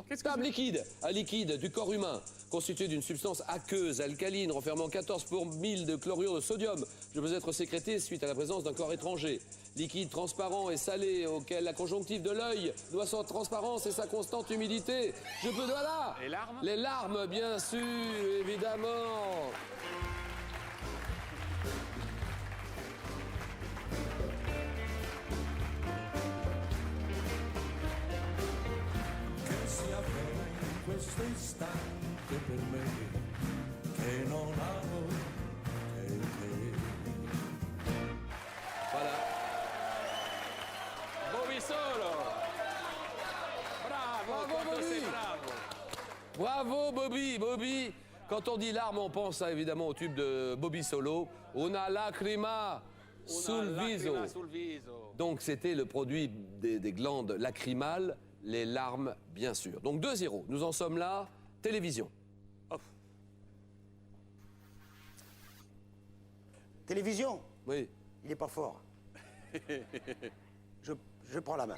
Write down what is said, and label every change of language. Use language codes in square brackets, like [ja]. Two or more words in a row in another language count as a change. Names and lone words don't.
[fr] Table liquide, un liquide du corps humain, constitué d'une substance aqueuse, alcaline, renfermant 14 pour 1000 de chlorure de sodium. Je peux être sécrété suite à la présence d'un corps étranger. Liquide transparent et salé, auquel la conjonctive de l'œil doit sa transparence et sa constante humidité. Je peux... Voilà. Les larmes? Les larmes, bien sûr, évidemment. [it] Questo istante per me che non amo che te. [fr] Voilà. Bobby Solo. Bravo, Bravo, [it] quanto sei Bobby. bravo. [fr] Bravo Bobby, Bobby. Quand on dit larmes, on pense évidemment au tube de Bobby Solo. [it] Una lacrima sul viso. [fr] Donc c'était le produit des glandes lacrymales, les larmes bien sûr. Donc 2-0. Nous en sommes là. Télévision. Télévision? Oui. Il est pas fort. Je prends la main.